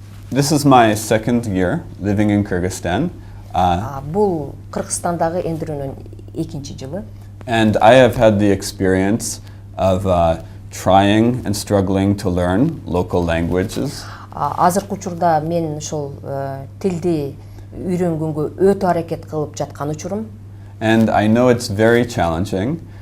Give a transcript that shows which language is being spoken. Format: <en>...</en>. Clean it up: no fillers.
<en>This is my second year living in Kyrgyzstan.</en> <ky>Бул Кыргызстандагы Эндрюнун 2-чи жылы.</ky> <en>And I have had the experience of trying and struggling to learn local languages.</en> <ky>Азыркы учурда мен ошол тилди үйрөнгөнгө өтө аракет кылып жаткан учурум.</ky> <en>And I know it's very challenging.</en>